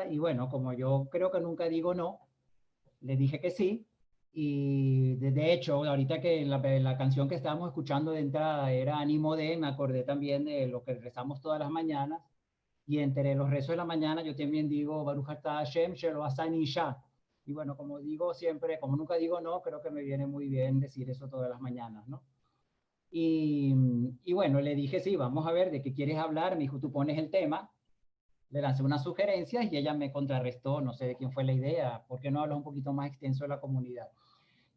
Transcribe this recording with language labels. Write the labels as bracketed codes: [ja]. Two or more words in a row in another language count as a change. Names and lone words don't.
[es] Y bueno, como yo creo que nunca digo no, le dije que sí. Y de hecho, ahorita que la canción que estábamos escuchando de entrada era Ánimo de, me acordé también de lo que rezamos todas las mañanas. Y entre los rezos de la mañana yo también digo [he] ברוך אתה השם שלא עשני אשה. [es] Y bueno, como digo siempre, como nunca digo no, creo que me viene muy bien decir eso todas las mañanas, ¿no? Y bueno, le dije, sí, vamos a ver de qué quieres hablar. Me dijo, tú pones el tema. Le lancé unas sugerencias y ella me contrarrestó, no sé de quién fue la idea, ¿por qué no hablas un poquito más extenso de la comunidad?